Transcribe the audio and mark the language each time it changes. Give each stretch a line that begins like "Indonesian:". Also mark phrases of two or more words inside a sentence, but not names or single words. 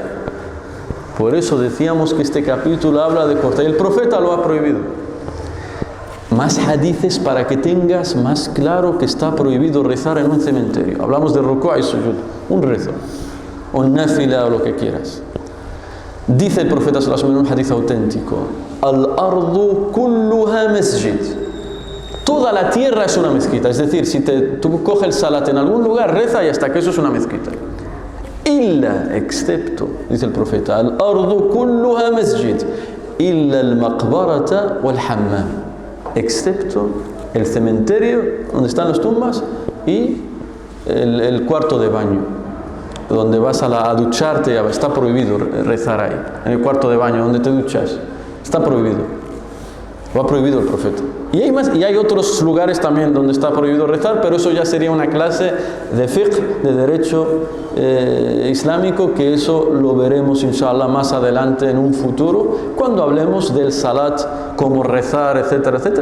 Spanish: Por eso decíamos que este capítulo habla de cortar. El profeta lo ha prohibido. Más hadices para que tengas más claro que está prohibido rezar en un cementerio. Hablamos de ruku' y sujud, un rezo, o nafila o lo que quieras. Dice el profeta
Arabic: صلى الله عليه وسلم
Spanish: en un hadith auténtico,
Arabic: الأرض كلها مسجد.
Spanish: Toda la tierra es una mezquita, es decir, si tú coges el salat en algún lugar, reza y hasta que eso es una mezquita. Illa, excepto, dice el profeta,
Arabic: الأرض كلها مسجد إلا المقبرة والحمام,
Spanish: excepto el cementerio donde están las tumbas y el cuarto de baño, donde vas a ducharte, está prohibido rezar ahí, en el cuarto de baño donde te duchas, está prohibido. Lo ha prohibido el profeta. Y hay otros lugares también donde está prohibido rezar, pero eso ya sería una clase de fiqh, de derecho islámico, que eso lo veremos inshallah más adelante en un futuro, cuando hablemos del salat, cómo rezar, etcétera, etcétera.